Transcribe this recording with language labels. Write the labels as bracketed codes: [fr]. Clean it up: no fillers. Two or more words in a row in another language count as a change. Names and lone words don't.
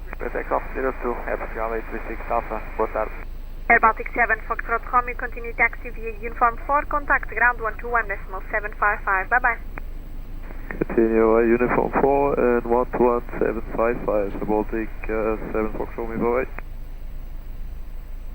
[en] Clear takeoff 02, Epical 836 Alpha, [pt] boa tarde. [en] Aerobaltic 7 Foxtrot Romeo, continue taxi via Uniform 4, contact ground 121.755, bye bye. Continue Uniform 4 and 11755, Baltic 7 Fox Romeo, bye bye.